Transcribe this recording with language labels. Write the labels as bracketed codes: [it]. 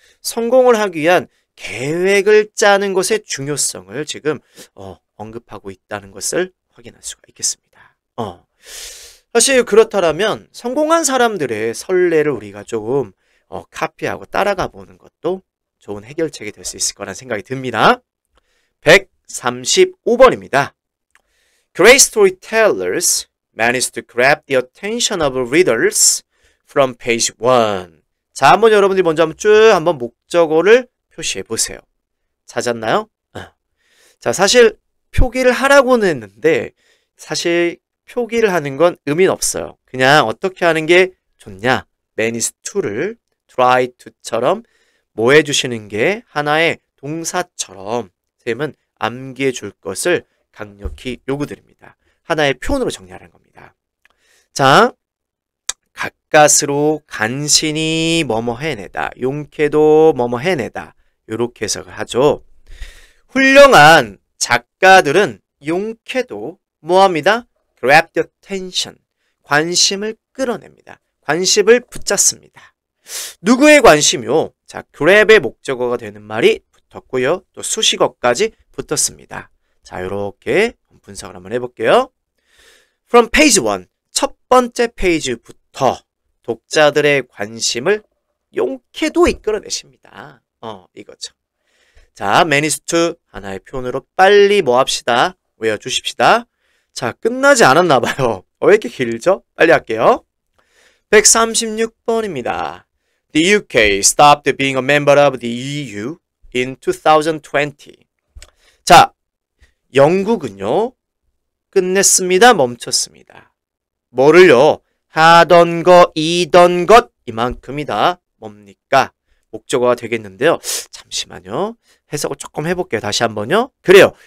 [ko] 성공을 하기 위한 계획을 짜는 것의 중요성을 지금 언급하고 있다는 것을 확인할 수가 있겠습니다. 사실 그렇다면 성공한 사람들의 선례를 우리가 조금 카피하고 따라가 보는 것도 좋은 해결책이 될 수 있을 거란 생각이 듭니다. 135번입니다. [en] Great storytellers manage to grab the attention of readers from page 1. [ko] 자, 한번 여러분들이 먼저 한번 목적어를 표시해 보세요. 찾았나요? 자, 사실 표기를 하라고는 했는데 사실 표기를 하는 건 의미는 없어요. 그냥 어떻게 하는 게 좋냐? manage to를 try to처럼 뭐 해주시는 게 하나의 동사처럼 쌤은 암기해 줄 것을 강력히 요구드립니다. 하나의 표현으로 정리하라는 겁니다. 자, 가까스로 간신히 뭐뭐 해내다, 용케도 뭐뭐 해내다, 이렇게 해석을 하죠. 훌륭한 작가들은 용케도 뭐합니다? [en] grab the attention, [ko] 관심을 끌어냅니다. 관심을 붙잡습니다. 누구의 관심이요? 자, grab의 목적어가 되는 말이 붙었고요. 또 수식어까지 붙었습니다. 자, 이렇게 분석을 한번 해볼게요. [en] From page 1, [ko] 첫 번째 페이지부터 독자들의 관심을 용케도 이끌어내십니다. 이거죠. 자, manage 하나의 표현으로 빨리 뭐 합시다? 외워주십시다. 자, 끝나지 않았나 봐요. 왜 이렇게 길죠? 빨리 할게요. 136번입니다. [en] The UK stopped being a member of the EU in 2020. [ko] 자, 영국은요, 끝냈습니다. 멈췄습니다. 뭐를요? 하던 거, 이던 것, 이만큼이다. 뭡니까? 목적어가 되겠는데요. 잠시만요. 해석을 조금 해볼게요. 다시 한번요. 그래요.